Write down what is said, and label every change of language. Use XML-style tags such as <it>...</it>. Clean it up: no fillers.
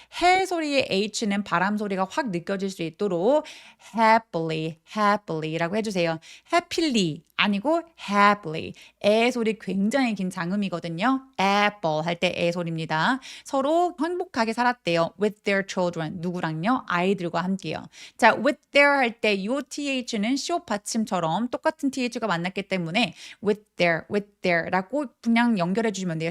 <ko>해 소리의 H는 바람 소리가 확 느껴질 수 있도록 happily 라고 해주세요. happily 아니고 happily. 에 소리 굉장히 긴 장음이거든요. apple 할 때 에 소리입니다. 서로 행복하게 살았대요.</ko> <en>with their children.</en> <ko>누구랑요? 아이들과 함께요. 자, with their 할 때 이 th는 시옷 받침처럼 똑같은 th가 만났기 때문에 with their라고 그냥 연결해 주시면 돼요.</ko>